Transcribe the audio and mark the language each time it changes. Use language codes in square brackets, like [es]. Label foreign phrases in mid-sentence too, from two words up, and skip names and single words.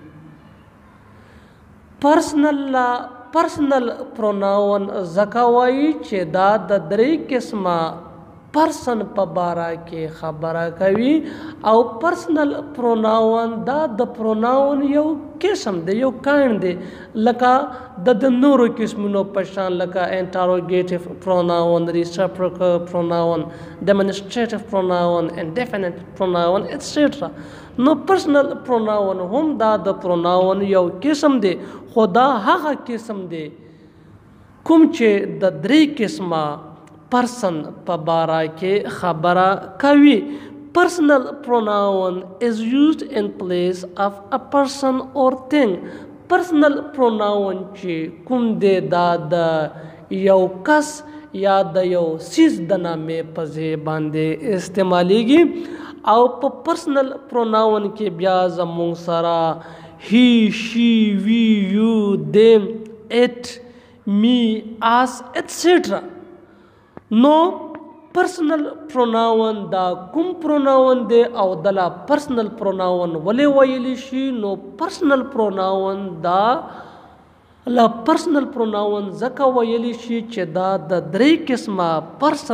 [en] personal pronoun [ps] ځکه وایي چې دا د درې قسمه پرسن په باره کې خبره کوي او [en] personal pronoun [ps] دا د پروناون یو قسم دی یو کاین دی لکه د نورو قسمونو په شان لکه [en] interrogative pronoun reciprocal pronoun demonstrative pronoun indefinite pronoun etcetera. [ps] نو [en] personal pronoun [ps] هم دا د پروناون یو قسم دی خو دا هغه قسم دی کوم چې د درې قسمه پرسن په باره کې خبره کوي. [en] Personal pronoun is used in place of a person or thing. Personal pronoun [ps] چې کوم دی دا د یو کس یا د یو څیز د نامې په ځای باندې استعمالیږي او په [en] personal pronoun [ps] کې بیا زموږ سره [en] he, she, we, you, them, it, me, us, etc. [ps] نو [en] personal pronoun [ps] دا کوم پروناون دی او دلا [en] personal pronoun [ps] ولې ویلی شي. نو [en] personal pronoun [ps] دا لا [en] personal pronoun [ps] ځکه ویلی شي چې دا د درې قسمه پرسن